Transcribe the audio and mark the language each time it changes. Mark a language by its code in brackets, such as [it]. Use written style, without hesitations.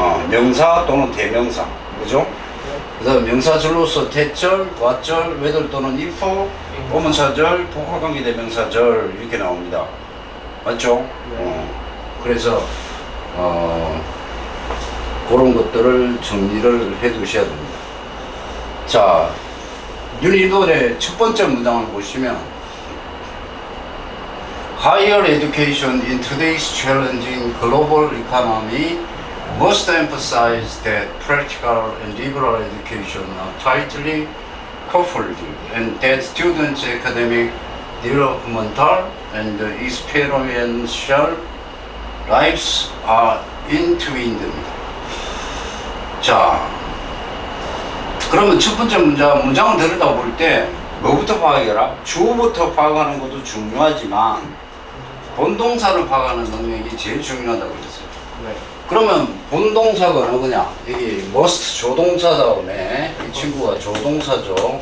[ko] 명사 또는 대명사, 그죠? 그 다음 명사절로서 대절, 왓절, whether 또는 if, 오문사절, 복합관계 대명사절 이렇게 나옵니다. 맞죠? 그래서 그런 것들을 정리를 해 두셔야 됩니다. 자, 유닛 1의 첫 번째 문장을 보시면 [en] Higher education in today's challenging global economy must emphasize that practical and liberal education are tightly coupled and that students' academic, developmental, and experiential lives are intertwined. [ko] 자, 그러면 첫 번째 문장을 들여다볼 때 뭐부터 파악해라? 주어부터 파악하는 것도 중요하지만 본동사를 파악하는 능력이 제일 중요하다고 그랬어요. 네. 그러면 본동사가 어느 거냐? 여기 must 조동사 다음에 이 친구가 조동사죠.